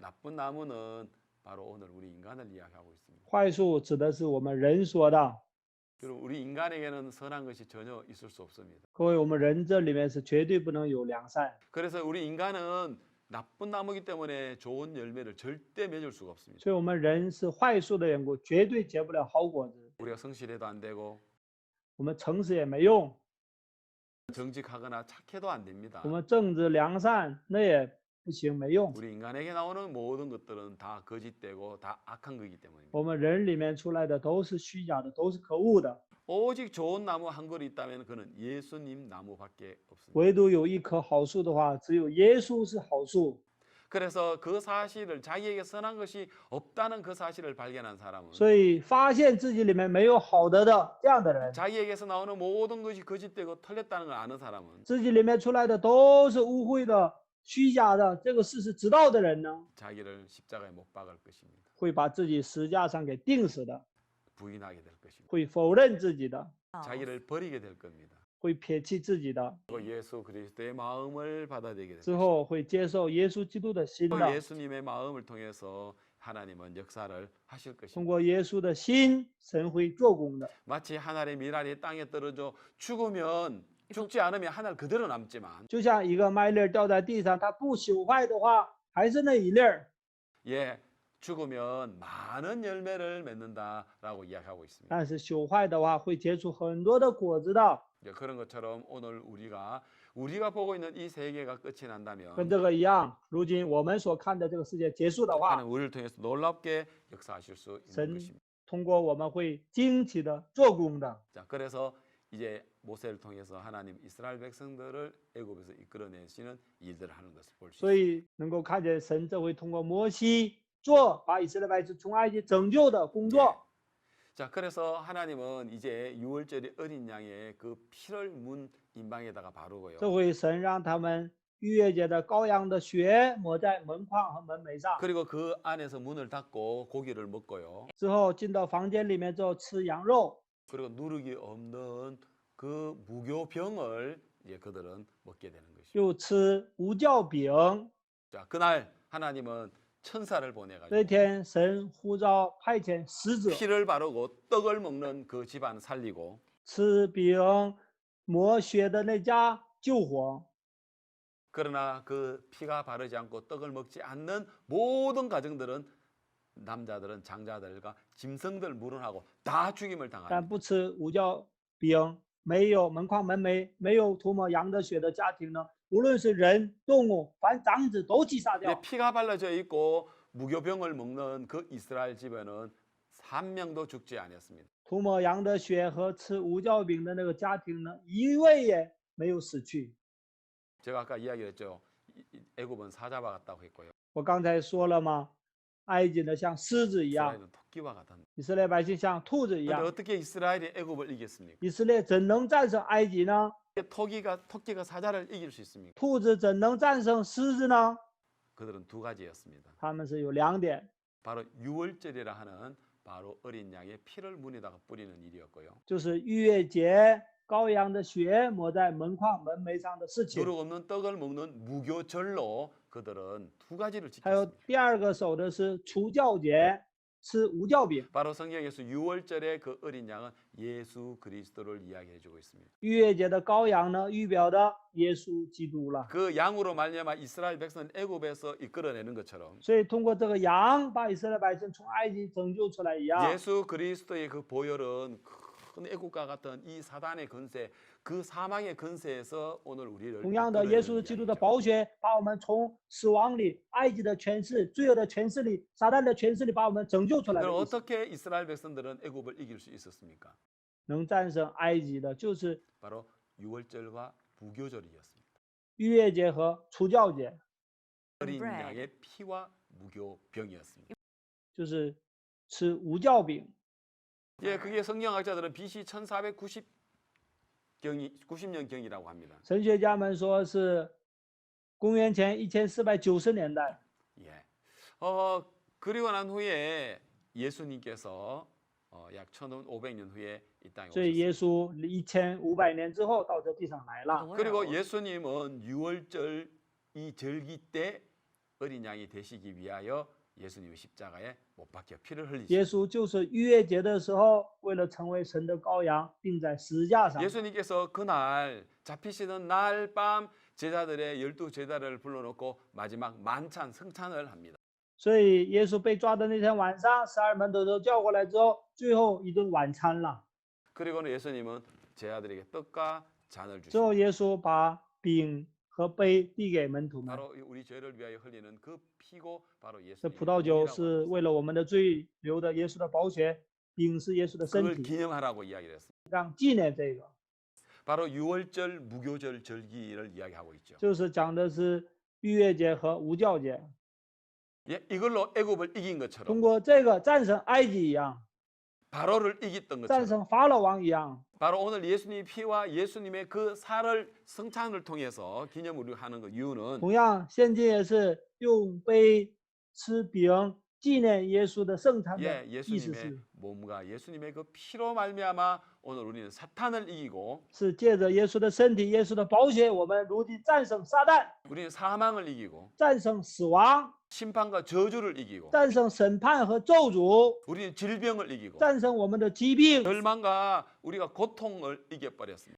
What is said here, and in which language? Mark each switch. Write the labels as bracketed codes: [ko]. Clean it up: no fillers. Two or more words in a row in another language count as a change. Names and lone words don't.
[ko] 나쁜 나무는 바로 오늘 우리 인간을 이야기하고 있습니다. [zh] 坏树指的是我们人说的。 [ko] 여러분, 우리 인간에게는 선한 것이 전혀 있을 수 없습니다. [zh] 各位，我们人这里面是绝对不能有良善， [ko] 그래서 우리 인간은 나쁜 나무기 때문에 좋은 열매를 절대 맺을 수가 없습니다. [zh] 所以我们人是坏树的缘故，绝对结不了好果子。 [ko] 우리가 성실해도 안 되고 [zh] 我们诚实也没用， [ko] 정직하거나 착해도 안 됩니다. [zh] 我们正直良善那也不行，没用。 [ko] 우리 인간에게 나오는 모든 것들은 다 거짓되고 다 악한 거기 때문입니다. [zh] 我们人里面出来的都是虚假的，都是可恶的。 [ko] 오직 좋은 나무 한 그루 있다면 그는 예수님 나무밖에 없습니다. [zh] 唯独有一棵好树的话，只有耶稣是好树。 [ko] 그래서 그 사실을 자기에게 선한 것이 없다는 그 사실을 발견한 사람은 [zh] 所以发现自己里面没有好的这样的人， [ko] 자기에게서 나오는 모든 것이 거짓되고 틀렸다는 걸 아는 사람은 [zh] 自己里面出来的都是污秽的、虚假的，这个事实知道的人呢， [ko] 자기를 십자가에 못 박을 것입니다. [zh] 会把自己十架上给钉死的， [ko] 부인하게 될 것입니다. [zh] 会否认自己的， [ko] 자기를 버리게 될 겁니다. [zh] 会撇弃自己的， [ko] 그리고 예수 그리스도의 마음을 받아들이게 될 [zh] 之 [ko] 것입니다. [zh] 后会接受耶稣基督的心的。 [ko] 예수님의 마음을 통해서 하나님은 역사를 하실 [zh] 通 [ko] 것입니다. [zh] 过耶稣的心，神会做工的。 [ko] 마치 하늘의 미랄이 땅에 떨어져 죽으면 죽지 않으면 하늘 그대로 남지만 [zh] 就像一个麦粒儿掉在地上，它不朽坏的话，还是那一粒儿。 [ko] 예 죽으면 많은 열매를 맺는다라고 이야기하고 있습니다. [zh] 但是朽坏的话，会结出很多的果子的。 [ko] 예, 그런 것처럼 오늘 우리가 보고 있는 이 세계가 끝이 [zh] 跟 [ko] 난다면 [zh] 这个一样，如今我们所看的这个世界结束的话， [ko] 하나님 우리를 통해서 놀랍게 역사하실 수 있는 전- 것입니다. [zh] 通过我们会惊奇的做工的。 [ko] 자, 그래서 이제 모세를 통해서 하나님 이스라엘 백성들을 애굽에서 이끌어내시는 일들을 하는 것을 볼 수 [zh] 所 [ko] 있습니다. [zh] 以能够看见神这会通过摩西做把以色列百姓从埃及拯救的工作。 [ko] 자, 그래서 하나님은 이제 6월절에 어린 양의 그 피를 문 임방에다가 바르고요. [zh] 这回神让他们逾越节的羔羊的血抹在门框和门楣上， [ko] 그리고 그 안에서 문을 닫고 고기를 먹고요. [zh] 之后进到房间里面之后吃羊肉， [ko] 그리고 누룩이 없는 그 무교병을 이제 그들은 먹게 되는 것이죠. [zh] 又吃无酵饼。 [ko] 자, 그날 하나님은 천사를 [zh] 这 [ko] 보내가지고 [zh] 天神呼召派遣使者 [ko] 피를 바르고 떡을 먹는 그 집안 살리고 [zh] 吃饼抹血的那家救活。 [ko] 그러나 그 피가 바르지 않고 떡을 먹지 않는 모든 가정들은 남자들은 장자들과 짐승들 물은하고 다 죽임을 [zh] 但 [ko] 당합니다. [zh] 不吃无酵饼、没有门框门楣、没有涂抹羊的血的家庭呢，无论是人、动物，凡长子都击杀 [ko] 근데 [zh] 掉。 [ko] 피가 발라져 있고 무교병을 먹는 그 이스라엘 집에는 한 명도 죽지 않았습니다. [zh] 涂抹羊的血和吃无酵饼的那个家庭呢，一位也没有死去。 [ko] 제가 아까 이야기했죠. 애굽은 사자와 같다고 했고요. [zh] 我刚才说了吗？埃及呢像狮子一样， [ko] 이스라엘은 토끼와 같다. [zh] 以色列百姓像兔子一 [ko] 근데 [zh] 样。 [ko] 어떻게 이스라엘이 애굽을 이겼습니까? [zh] 以色列怎能战胜埃及呢？ [ko] 토끼가 사자를 이길 수 있습니까? [zh] 兔子怎能战胜狮子呢？ [ko] 그들은 두 가지였습니다. [zh] 他们是有2点， [ko] 바로 유월절이라 하는 바로 어린 양의 피를 문에다가 뿌리는 일이었고요. [zh] 就是逾越节羔羊的血抹在门框门楣上的事情。 [ko] 누룩 없는 떡을 먹는 무교절로 그들은 두 가지를 [zh] 还有 [ko] 지켰습니다. [zh] 第二个守的是除酵节，吃无酵饼。 [ko] 바로 성경에서 유월절의 그 어린 양은 예수 그리스도를 이야기해주고 있습니다. [zh] 逾越节的羔羊呢，预表的耶稣基督了。 [ko] 그 양으로 말미암아 이스라엘 백성은 애굽에서 이끌어내는 것처럼 [zh] 所以通过这个羊，把以色列百姓从埃及拯救出来一样。 [ko] 예수 그리스도의 그 보혈은 큰 애국과 같은 이 사단의 권세 그 사망의 근세에서 오늘 우리를 [zh] 同样的，耶稣基督的 [ko] 이끌어내는 [zh] 宝血把我们从死亡里、埃及的权势、罪恶的权势里、撒旦的权势里把我们拯救出来的 [ko] 그럼 [zh] 意思。 [ko] 어떻게 이스라엘 백성들은 애굽을 이길 수 있었습니까? [zh] 能战胜埃及的，就是 [ko] 바로 유월절과 무교절이었습니다. [zh] 逾越节和除酵节， [ko] 어린 bread. 양의 피와 무교병이었습니다. [zh] 就是吃无酵饼。 [ko] 예, 그게 성경학자들은 BC 1490년경이라고 합니다. [zh] 神学家们说是公元前1490年代。 [ko] 예. 그리고 난 후에 예수님께서 약 1500년 후에 이 땅에 [zh] 所以 [ko] 오셨습니다. [zh] 耶稣1500年之后到这地上来了。 [ko] 그리고 예수님은 유월절 이 절기 때 어린 양이 되시기 위하여 예수님이 십자가에 못 박혀 피를 흘리셨습니다. [zh] 耶稣就是逾越节的时候，为了成为神的羔羊，钉在十字架上。 [ko] 예수님께서 그날 잡히시는 날 밤 제자들의 12 제자를 불러놓고 마지막 만찬 성찬을 합니다. [zh] 所以耶稣被抓的那天晚上，12门徒都叫过来之后，最后一顿晚餐了。 [ko] 그리고는 예수님은 제자들에게 떡과 잔을 [zh] 之后 [ko] 주십니다. [zh] 耶稣把饼和杯递给门徒们。 [ko] 바로 우리 죄를 위하여 흘리는 그 피고 바로 [zh] 这 [ko] 예수님의 [zh] 葡萄酒 [ko] 몸이라고 [zh] 是 [ko] 합니다. [zh] 为了我们的罪流的耶稣的宝血，饼是耶稣的身 [ko] 그걸 [zh] 体， [ko] 기념하라고 이야기를 했습니다. [zh] 让纪念这个， [ko] 바로 유월절 무교절 절기를 이야기하고 있죠. [zh] 就是讲的是逾越节和无酵节。 [ko] 예, 이걸로 애굽을 이긴 것처럼 [zh] 通过这个战胜埃及一样， [ko] 바로를 이겼던 [zh] 战 [ko] 것처럼 [zh] 胜法老王一样， [ko] 바로 오늘 예수님의 피와 예수님의 그 살을 성찬을 통해서 기념으로 하는 그 이유는 [zh] 同样现今也是用杯吃饼纪念耶稣的圣餐的 [ko] 예, [zh] 意思 [ko] 예수님의 [zh] 是， [ko] 몸과 예수님의 그 피로 말미암아 오늘 우리는 사탄을 이기고 [zh] 是借着耶稣的身体、耶稣的宝血，我们如今战胜撒旦， [ko] 우리는 사망을 이기고 [zh] 战胜死亡， [ko] 심판과 저주를 이기고 [zh] 战胜审判和咒诅， [ko] 우리는 질병을 이기고 [zh] 战胜我们的疾病， [ko] 절망과 우리가 고통을 이겨버렸습니다.